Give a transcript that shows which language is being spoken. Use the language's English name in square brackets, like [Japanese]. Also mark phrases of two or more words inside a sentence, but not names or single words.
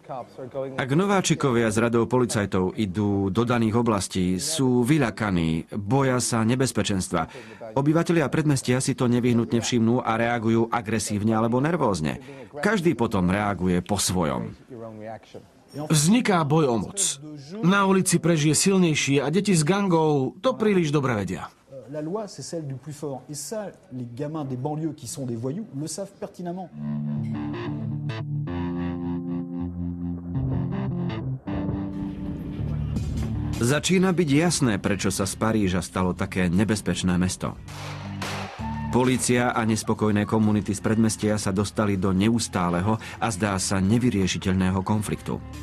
[Slovak] Ak nováčikovia z radou policajtov idú do daných oblastí, sú vyľakaní, boja sa nebezpečenstva. Obyvatelia predmestia si to nevyhnutne všimnú a reagujú agresívne alebo nervózne. Každý potom reaguje po svojom. Vzniká boj o moc. Na ulici prežije silnejší a deti z gangov to príliš dobre vedia. [French] La loi, c'est celle du plus fort. Et ça, les gamins des banlieues qui sont des voyous le savent pertinemment. [Slovak] Začína byť jasné, prečo sa z Paríža stalo také nebezpečné mesto. Polícia a nespokojné komunity z predmestia sa dostali do neustáleho a zdá sa nevyriešiteľného konfliktu.